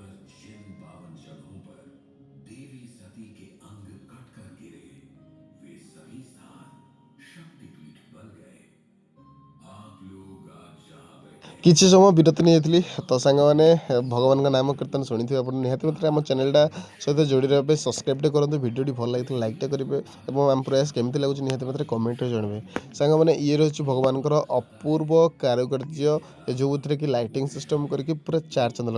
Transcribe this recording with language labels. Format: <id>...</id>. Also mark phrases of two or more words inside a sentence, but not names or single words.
<hi>जिन 52 जगहों पर देवी सती के अंग कटकर गिरे वे सभी स्थान शक्तिपीठ बन गए। आप लोग आज जहां बैठे</hi> <or>କିଛି ସମୟ ବିରତି ନେଇଯାଇଥିଲି ତ ସାଙ୍ଗମାନେ ଭଗବାନଙ୍କ ନାମ କୀର୍ତ୍ତନ ଶୁଣିଥିବେ ଆପଣ ନିହାତି ମାତ୍ରାରେ ଆମ ଚ୍ୟାନେଲଟା ସହିତ ଯୋଡ଼ି ରହିବା ପାଇଁ ସବସ୍କ୍ରାଇବ୍ଟେ କରନ୍ତୁ। ଭିଡ଼ିଓଟି ଭଲ ଲାଗିଥିଲେ ଲାଇକ୍ଟା କରିବେ ଏବଂ ଆମ ପ୍ରୟାସ କେମିତି ଲାଗୁଛି ନିହାତି ମାତ୍ରାରେ କମେଣ୍ଟରେ ଜଣାଇବେ। ସାଙ୍ଗମାନେ ଇଏ ରହିଛି ଭଗବାନଙ୍କର ଅପୂର୍ବ କାରୁକାର୍ଯ୍ୟ ଯେଉଁଥିରେ କି</or> <en>lighting system</en> <or>କରିକି ପୁରା</or> <hi>चार चाँद</hi> <or>ଲଗାଯାଇଛି।</or>